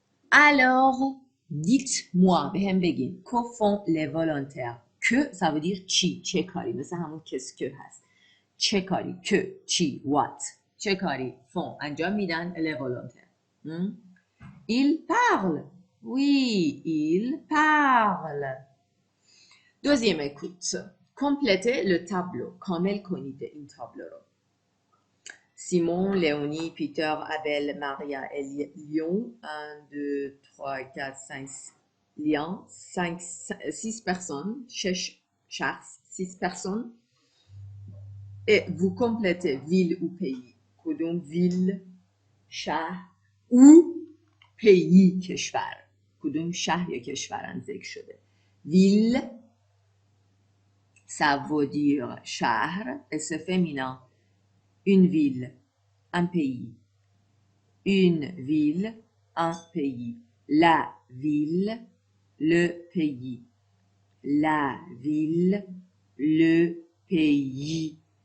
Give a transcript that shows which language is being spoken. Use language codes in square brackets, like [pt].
[fr] Alors, dites-moi, [fa] به هم بگین. [fr] Que font les volontaires? Que, ça veut dire [fa] چی؟ چه کاری؟ مثل همون کس که هست. چه کاری؟ که، چی؟ What? چه کاری؟ font. انجام میدن les volontaires. [fr] Ils parlent. Oui, ils parlent. Deuxième écoute. Complétez le tableau. [fa] کامل کنید این تابلو رو. [fr] Simon, Léonie, Peter, Abel, Maria et Lyon. 1, 2, 3, 4, 5, Lyon. 6 personnes. 6 personnes. Et vous complétez ville ou pays. کدوم ville, شهر ou pays کشور. [fa] کدوم شهر یا کشورن ذکر شده. [fr] Ville, ça veut dire شهر et c'est féminin. Une ville, un pays. Une ville, un pays. La ville, le pays. La ville, le pays.